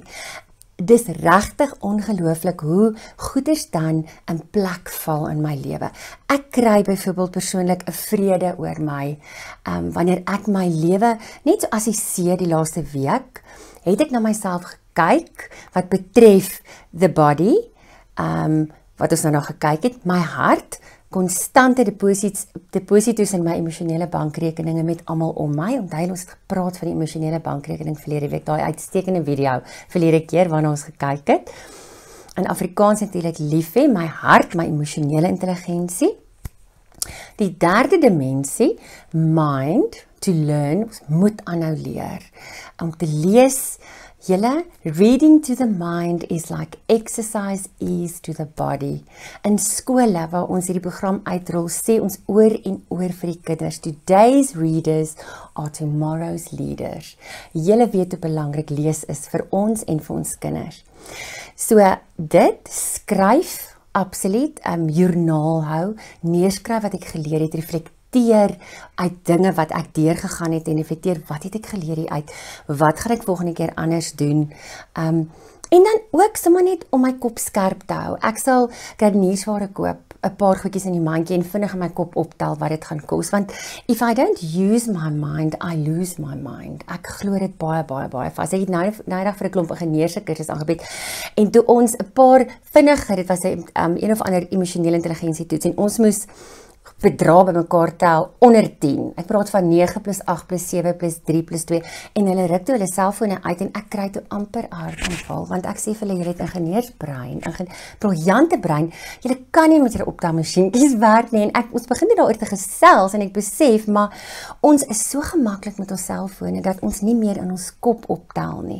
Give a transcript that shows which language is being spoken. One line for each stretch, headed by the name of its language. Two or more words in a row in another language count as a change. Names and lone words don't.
Afrikaans: Dis regtig ongelooflik hoe goeders dan in plek val in my lewe. Ek kry byvoorbeeld persoonlik 'n vrede oor my, wanneer ek my lewe net so assesseer die laaste week, het ek na myself gekyk wat betref
English: the body,
Afrikaans: wat ons nou gekyk het, my hart, konstante depositos in my emosionele bankrekeninge met almal om my. Onthou ons het gepraat van die emosionele bankrekening verlede week, daai uitstekende video verlede keer waarna ons gekyk het. In Afrikaans natuurlik lief hê, my hart, my emosionele intelligensie. Die 3de dimensie,
English: mind, to learn,
Afrikaans: ons moet aanhou leer. Om te lees, julle,
English: reading to the mind is like exercise is to the body.
Afrikaans: In skole waar ons hierdie program uitrol, sê ons oor en oor vir die kinders,
English: today's readers are tomorrow's leaders.
Afrikaans: Julle weet hoe belangrik lees is vir ons en vir ons kinders. So dit, skryf, absoluut, joernaal hou, neerskryf wat ek geleer het, reflekteer uit dinge wat ek deurgegaan het en reflekteer wat het ek geleer hieruit, wat gaan ek volgende keer anders doen, en dan ook sommer net om my kop skerp te hou. Ek sal kruideniersware koop, 'n paar goedjies in die mandjie en vinnig in my kop optel wat dit gaan kos, want
English: if I don't use my mind, I lose my mind.
Afrikaans: Ek glo dit baie vas. Ek het nou vir 'n klomp ingenieurs kursus aangebied en toe ons 'n paar vinnige, dit was 'n een of ander emosionele intelligensie toets en ons moes bedrae bymekaar tel onder 10. Ek praat van 9 plus 8 plus 7 plus 3 plus 2 en hulle ruk toe hulle selfone uit en ek kry toe amper hartaanval want ek sê vir hulle, julle het ingenieursbrein, briljante brein, julle kan nie met julle optelmasjienkies werk nie en ons begin daaroor te gesels en ek besef, maar ons is so gemaklik met ons selfone dat ons nie meer in ons kop optel nie.